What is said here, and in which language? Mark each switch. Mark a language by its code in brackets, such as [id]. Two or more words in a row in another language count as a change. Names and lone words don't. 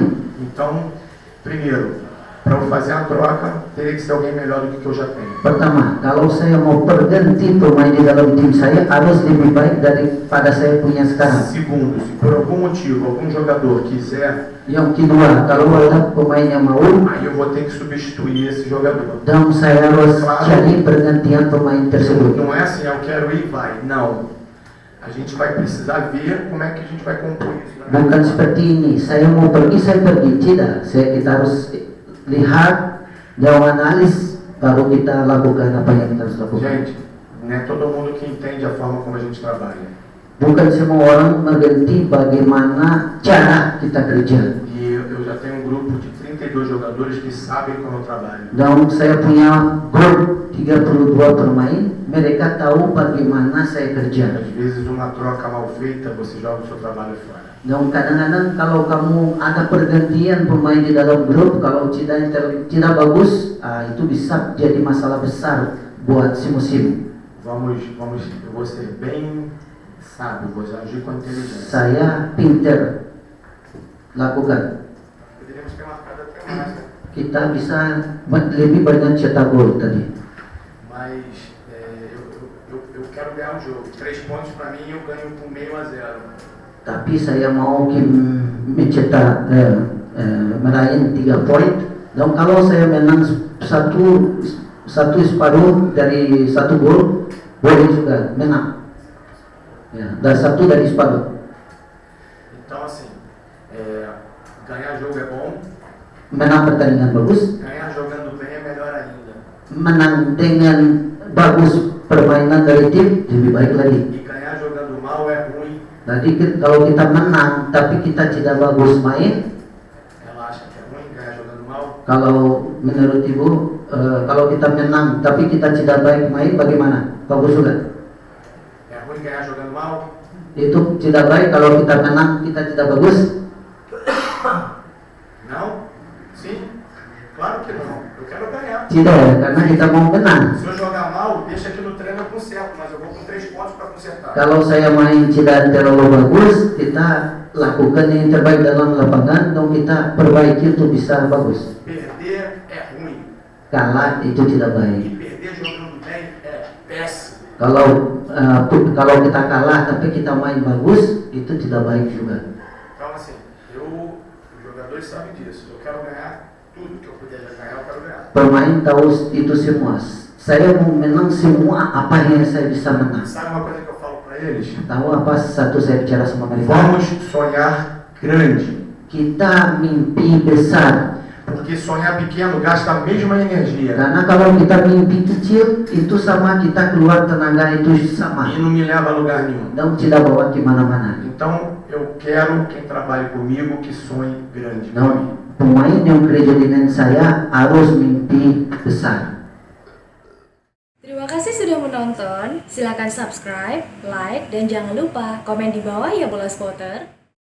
[pt] Então, primeiro, para eu fazer a troca, teria que ser alguém melhor do que eu já tenho. [id] Pertama, kalau saya mau perganti pemain di dalam tim saya harus lebih baik daripada saya punya sekarang. [pt] Segundo, se por algum motivo algum jogador quiser, [id] Yang kedua, kalau ada pemain yang mau, [pt] aí eu vou ter que substituir esse jogador. [id] dan saya harus cari pergantian pemain tersebut. [pt] Não é assim, eu quero ir e vai. Não. A gente vai precisar ver como é que a gente vai compor isso. Né? [id] Bukan seperti ini, saya mau pergi, saya pergi. Tidak, kita harus lihat dan analis, baru kita lakukan apa yang kita harus lakukan. [pt] Gente, não é todo mundo que entende a forma como a gente trabalha. [id] Bukan semua orang mengerti bagaimana cara kita kerja. [pt] E eu já tenho um grupo de 32 jogadores que sabem como eu trabalho. [id] Dan saya punya grup 32 pemain, mereka tahu bagaimana saya kerja. [pt] Às vezes uma troca mal feita, você joga o seu trabalho fora. [id] Dan kadang-kadang kalau kamu ada pergantian pemain di dalam grup, kalau tidak bagus, itu bisa jadi masalah besar buat si musim. [pt] Eu vou ser bem sábio, vou agir com inteligência. [id] Saya pinter lakukan. [pt] Poderíamos ter marcado até mais, né? [id] Kita bisa lebih banyak cetak gol tadi. [pt] Mas eu quero ganhar o jogo. 3 pontos para mim eu ganho por 0,5-0. [id] Tapi saya mau mencetak meraih 3 poin. Dan kalau saya menang satu separuh dari 1 gol, boleh juga menang. Ya, dan 1 dari separuh. [pt] Então assim, ganhar jogo é bom. [id] Menang pertandingan bagus, [pt] Ganhar jogando bem é melhor ainda. [id] menang dengan bagus permainan dari tim lebih baik lagi. [pt] E ganhar jogando mal é ruim. [id] Jadi kalau kita menang tapi kita tidak bagus main, [pt] Ela acha que é ruim ganhar jogando mal. [id] kalau menurut ibu, kalau kita menang tapi kita tidak baik main, bagaimana? Bagus juga. [pt] É ruim ganhar jogando mal. [id] Itu tidak baik kalau kita menang kita tidak bagus. [pt] Não? Sim? Claro que não. Eu quero ganhar. [id] Tidak, karena kita mau menang. [pt] Se eu jogar mal, deixa aqui no treino eu conserto, mas eu vou com 3 pontos para consertar. [id] Kalau saya main tidak terlalu bagus, kita lakukan yang terbaik dalam lapangan dan kita perbaiki untuk bisa bagus. [pt] Perder é ruim. [id] Kalah itu tidak [pt] E [id] baik. [pt] perder jogando bem é péssimo. [id] Kalau kita kalah tapi kita main bagus, itu tidak baik juga. [pt] Então assim, jogadores sabem disso. Eu quero ganhar tudo que eu puder ganhar, eu quero ganhar. [id] Pemain tahu itu semua. Saya mau menang semua apa yang saya bisa menang. [pt] Sabe uma coisa que eu falo para eles? [id] Tahu apa satu saya bicara sama mereka? [pt] Vamos sonhar grande. [id] Kita mimpi besar. [pt] Porque sonhar pequeno gasta a mesma energia. [id] Karena kalau kita mimpi kecil itu sama kita keluar tenaga itu sama. [pt] E não me leva a lugar nenhum. [id] Dan tidak bawa kemana-mana. [pt] Então eu quero quem trabalhe comigo que sonhe grande. [id] Nah, pemain yang kerja dengan saya harus mimpi besar. Terima kasih sudah menonton. Silakan [en] subscribe, like, [id] dan jangan lupa komen di bawah ya Bola Spotter.